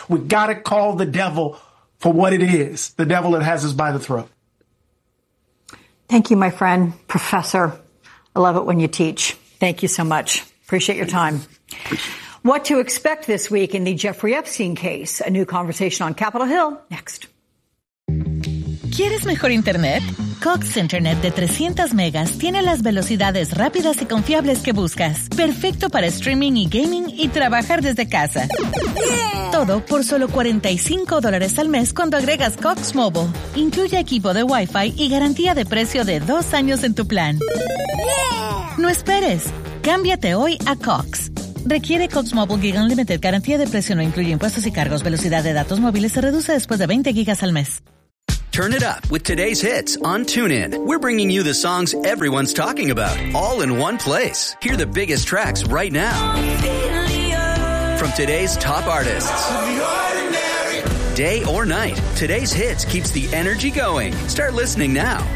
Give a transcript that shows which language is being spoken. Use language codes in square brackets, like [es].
[en] We got to call the devil for what it is, the devil that has us by the throat. Thank you, my friend, Professor. I love it when you teach. Thank you so much. Appreciate your time. What to expect this week in the Jeffrey Epstein case? A new conversation on Capitol Hill next. [es] ¿Quieres mejor internet? Cox Internet de 300 megas tiene las velocidades rápidas y confiables que buscas. Perfecto para streaming y gaming y trabajar desde casa. Todo por solo $45 al mes cuando agregas Cox Mobile. Incluye equipo de Wi-Fi y garantía de precio de 2 años en tu plan. No esperes. Cámbiate hoy a Cox. Requiere Cox Mobile Gig Unlimited. Garantía de precio no incluye impuestos y cargos. Velocidad de datos móviles se reduce después de 20 gigas al mes. [en] Turn It Up with today's hits on TuneIn. We're bringing you the songs everyone's talking about, all in one place. Hear the biggest tracks right now from today's top artists. Day or night, today's hits keeps the energy going. Start listening now.